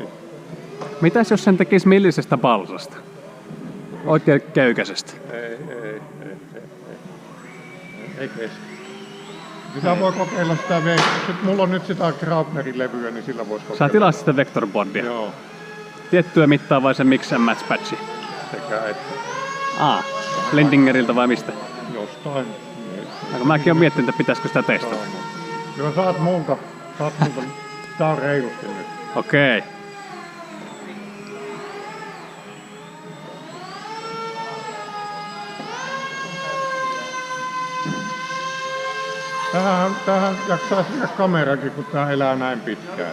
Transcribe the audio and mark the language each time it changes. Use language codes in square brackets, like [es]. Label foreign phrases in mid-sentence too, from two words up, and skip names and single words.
[fi] Mitäs jos sen tekisi millisestä balsasta? Oikein köykäisestä. Ei kestä. Sitä voi kokeilla sitä mulla on nyt sitä Graupnerin levyä, niin sillä voisi kokeilla. Sä tilasit sitä vektorboardia? Joo. Tiettyä mittaa vai se [en] mix and match [fi] patchi? Sekä että. Lendingeriltä vai mistä? Jostain. No, mäkin oon miettinyt, että pitäisikö sitä testata. Kyllä saat multa. Tää on reilusti nyt. Okei. Tähän jaksaa sitä kamerakin, kun tää elää näin pitkään.